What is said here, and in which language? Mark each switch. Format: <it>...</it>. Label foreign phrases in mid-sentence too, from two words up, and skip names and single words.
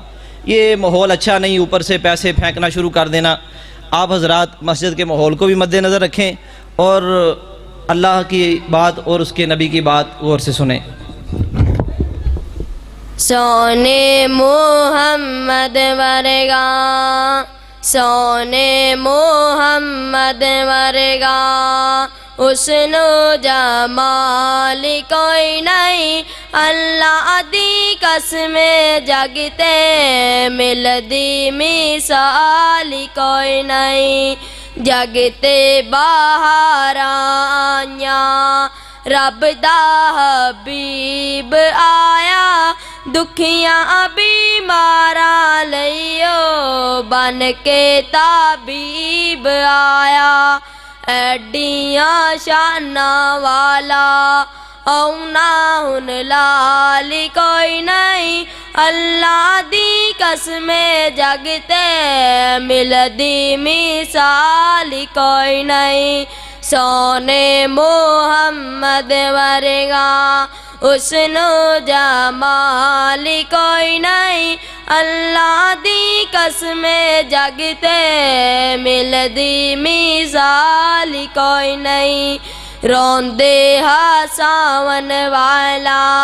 <ur>یہ ماحول اچھا نہیں اوپر سے پیسے پھینکنا شروع کر دینا۔ آپ حضرات مسجد کے ماحول کو بھی مد نظر رکھیں اور اللہ کی بات اور اس کے نبی کی بات غور سے سنیں۔</ur> <pa>سونے محمد ورگا، سونے محمد ورگا، حسن و جمال کوئی نہیں، اللہ دی قسم جگتے ملدی مثال کوئی نہیں، جگتے باہر آیاں رب دا حبیب آیا، دکھیاں بیماراں لئیو بن کے طبیب آیا، ایڈیاں شاناں والا اونا ہن لال کوئی نہیں، اللہ دی قسم جگتے ملدی مثال کوئی نہیں، سونے محمد ورگا، حسن و جمال کوئی نہیں، اللہ دی قسم جگتے ملدی مثال کوئی نہیں، روندے ہا ساون والا</pa>